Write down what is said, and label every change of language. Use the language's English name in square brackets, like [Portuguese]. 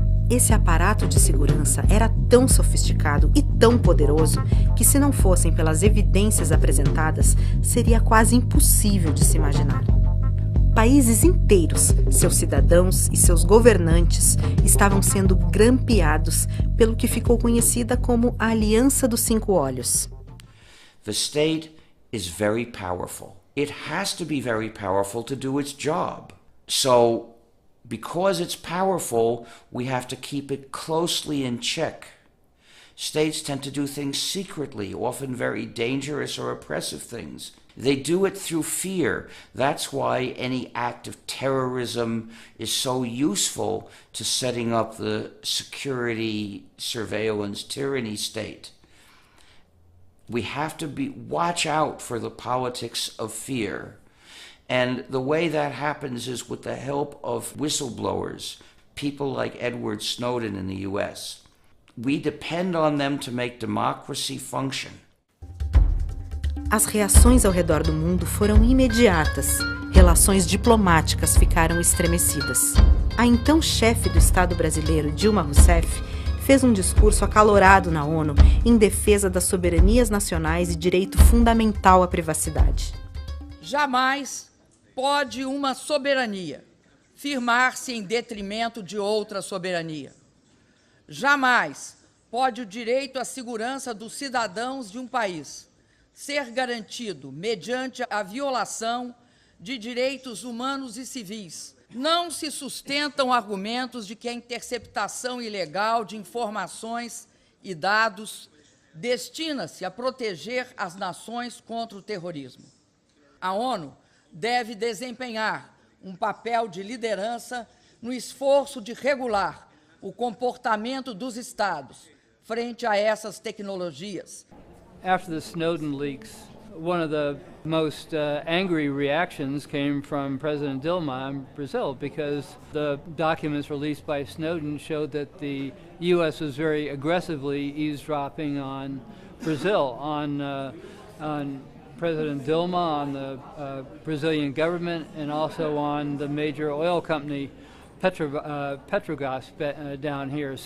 [Portuguese] Esse aparato de segurança era tão sofisticado e tão poderoso que, se não fossem pelas evidências apresentadas, seria quase impossível de se imaginar. Países inteiros, seus cidadãos e seus governantes estavam sendo grampeados pelo que ficou conhecida como a Aliança dos 5 Olhos. [English] The state is very powerful. It has to be very powerful to do its job. So, because it's powerful, we have to keep it closely in check. States tend to do things secretly, often very dangerous or oppressive things. They do it through fear. That's why any act of terrorism is so useful to setting up the security, surveillance, tyranny state. We have to watch out for the politics of fear. And the way that happens is with the help of whistleblowers, people like Edward Snowden in the US. We depend on them to make democracy function. [Portuguese] As reações ao redor do mundo foram imediatas. Relações diplomáticas ficaram estremecidas. A então chefe do Estado brasileiro, Dilma Rousseff, fez um discurso acalorado na ONU em defesa das soberanias nacionais e direito fundamental à privacidade. Jamais pode uma soberania firmar-se em detrimento de outra soberania. Jamais pode o direito à segurança dos cidadãos de um país ser garantido mediante a violação de direitos humanos e civis. Não se sustentam argumentos de que a interceptação ilegal de informações e dados destina-se a proteger as nações contra o terrorismo. A ONU deve desempenhar um papel de liderança no esforço de regular o comportamento dos Estados frente a essas tecnologias. [English] After the Snowden leaks, one of the most angry reactions came from President Dilma in Brazil, because the documents released by Snowden showed that the U.S. was very aggressively eavesdropping on Brazil, on President Dilma, on the Brazilian government, and also on the major oil company Petrobras down here.